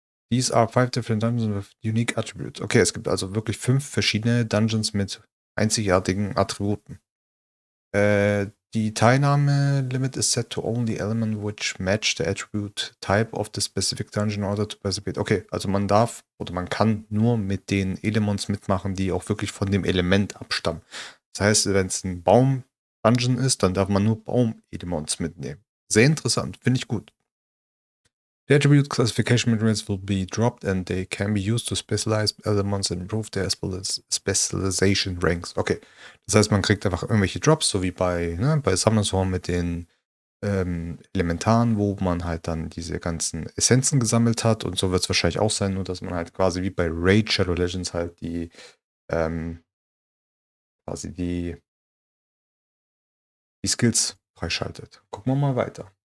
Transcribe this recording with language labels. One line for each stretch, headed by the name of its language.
English: These are 5 different dungeons with unique attributes.
German: Okay, es gibt also wirklich 5 verschiedene Dungeons mit einzigartigen Attributen. Die Teilnahme-Limit
English: is set to only element which match the attribute type of the specific dungeon in order to participate.
German: Okay, also man darf oder man kann nur mit den Elements mitmachen, die auch wirklich von dem Element abstammen. Das heißt, wenn es ein Baum-Dungeon ist, dann darf man nur Baum-Elements mitnehmen. Sehr interessant, finde ich gut.
English: The attribute classification materials will be dropped and they can be used to specialize elements and improve their specialization ranks.
German: Okay, das heißt, man kriegt einfach irgendwelche Drops, so wie bei Summoners War mit den Elementaren, wo man halt dann diese ganzen Essenzen gesammelt hat. Und so wird es wahrscheinlich auch sein, nur dass man halt quasi wie bei Raid Shadow Legends halt ähm, quasi die Skills freischaltet. Gucken wir mal weiter.